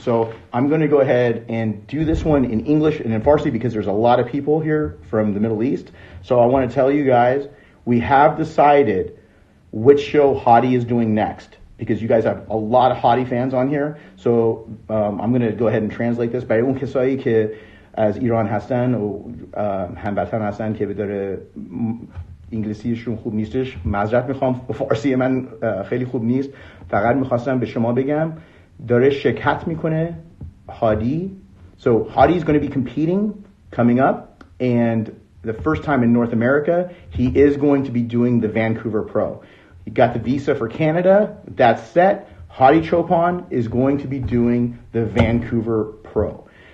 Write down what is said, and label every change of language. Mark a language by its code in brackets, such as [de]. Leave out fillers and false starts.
[en] So I'm going to go ahead and do this one in English and in Farsi because there's a lot of people here from the Middle East. So I want to tell you guys, we have decided which show Hadi is doing next, because you guys have a lot of Hadi fans on here. So I'm going to go ahead and translate this. [fa] برای اون کسایی که از ایران هستن و هموطن هستن که بداره انگلیسیشون خوب نیستش، معذرت میخوام، فارسی من خیلی خوب نیست. فقط میخواستم به شما بگم داره شرکت میکنه Hadi. [en] So Hadi is going to be competing coming up, and the first time in North America, he is going to be doing the Vancouver Pro. He got the visa for Canada. That's set. Hadi Choopan is going to be doing the Vancouver Pro.